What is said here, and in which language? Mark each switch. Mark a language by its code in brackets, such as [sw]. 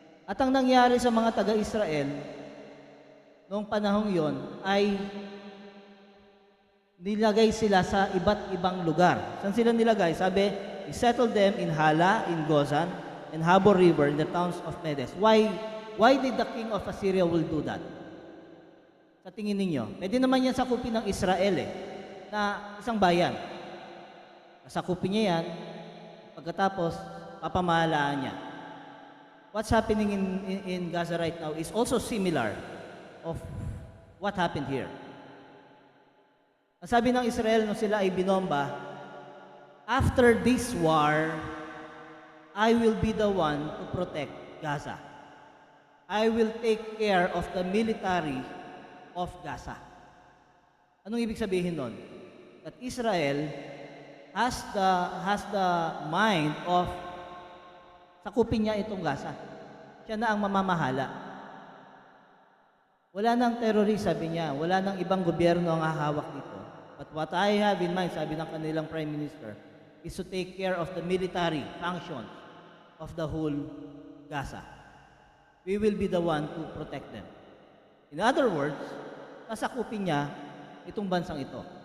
[tl] At ang nangyari sa mga taga-Israel noong panahong yon ay nilagay sila sa iba't ibang lugar. Saan sila nilagay? [en] Sabi, he settled them in Hala, in Gozan, and Habor River, in the towns of Medes. Why did the king of Assyria will do that? [tl] Sa tingin ninyo, pwede naman yan sakupin ng Israel na isang bayan. Sakupin niya yan, pagkatapos, papamahalaan niya. [en] What's happening in Gaza right now is also similar of what happened here. [tl] Ang sabi ng Israel nung sila ay binomba, [en] after this war, I will be the one to protect Gaza. I will take care of the military of Gaza. [tl] Anong ibig sabihin nun? [en] That Israel has the mind of [tl] sakupin niya itong Gaza. Siya na ang mamamahala. Wala nang terrorist, sabi niya. Wala nang ibang gobyerno ang hahawak dito. [en] But what I have in mind, [tl] sabi ng kanilang [en] Prime Minister, is to take care of the military functions of the whole Gaza. We will be the one to protect them. In other words, [tl] sasakupin niya itong bansang ito.